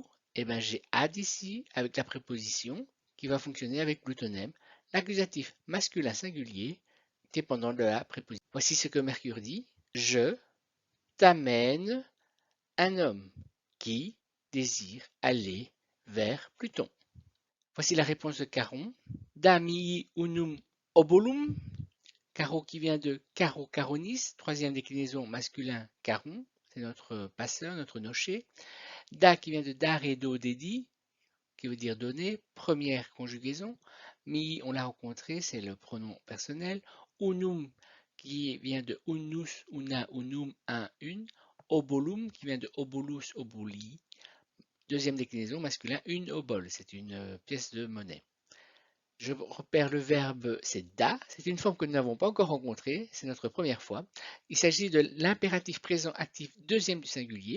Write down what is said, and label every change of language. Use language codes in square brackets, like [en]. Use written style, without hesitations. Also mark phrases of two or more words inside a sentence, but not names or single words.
[fr] Eh bien j'ai ad ici avec la préposition qui va fonctionner avec plutonem, l'accusatif masculin singulier dépendant de la préposition. Voici ce que Mercure dit. Je t'amène un homme qui désire aller vers Pluton. Voici la réponse de Caron. [la] Dami unum obolum. [fr] Caro qui vient de [la] caro caronis, [fr] troisième déclinaison masculin caron, c'est notre passeur, notre nocher. Da qui vient de [la] dare do dedi, [fr] qui veut dire donner, première conjugaison. Mi, on l'a rencontré, c'est le pronom personnel. Unum qui vient de [la] unus, una, unum, [fr] un, une. Obolum qui vient de [la] obolus, oboli. [fr] Deuxième déclinaison masculin, une obole, c'est une pièce de monnaie. Je repère le verbe, c'est da. C'est une forme que nous n'avons pas encore rencontrée. C'est notre première fois. Il s'agit de l'impératif présent actif deuxième du singulier.